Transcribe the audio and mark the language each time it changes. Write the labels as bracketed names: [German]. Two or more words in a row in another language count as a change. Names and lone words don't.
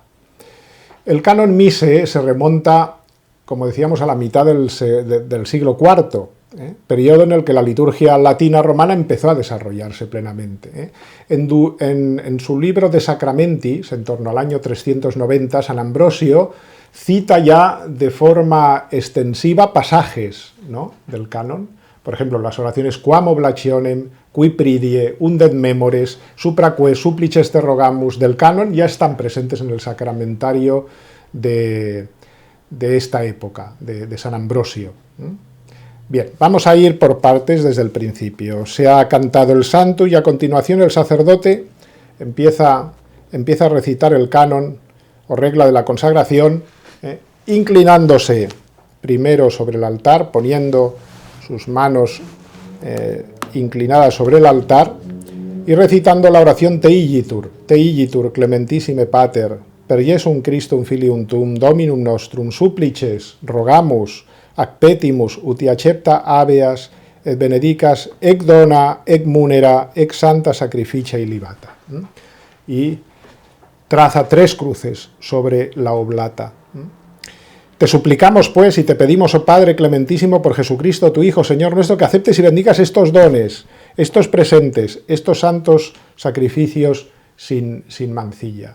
[Spanish] El canon Mise se remonta, como decíamos, a la mitad del siglo IV, periodo en el que la liturgia latina romana empezó a desarrollarse plenamente. En su libro de Sacramentis, en torno al año 390, San Ambrosio cita ya de forma extensiva pasajes, ¿no?, del canon. Por ejemplo, las oraciones [Latin] Quam oblationem, Qui pridie, Undet memores, [Spanish] Supraque, [Latin] Supplices te rogamus [Spanish] del canon ya están presentes en el sacramentario de esta época, de San Ambrosio. Bien, vamos a ir por partes desde el principio. Se ha cantado el santo y a continuación el sacerdote empieza a recitar el canon o regla de la consagración, inclinándose primero sobre el altar, poniendo sus manos inclinadas sobre el altar y recitando la oración [Latin] Te igitur clementissime Pater, per Jesum Christum filium tuum, Dominum nostrum, supplices, rogamus, ac petimus, uti accepta habeas, et benedicas, ec dona, ec munera, ec santa sacrificia libata. [Spanish] Y traza 3 cruces sobre la oblata. Te suplicamos, pues, y te pedimos, oh Padre clementísimo, por Jesucristo, tu Hijo, Señor nuestro, que aceptes y bendigas estos dones, estos presentes, estos santos sacrificios sin mancilla.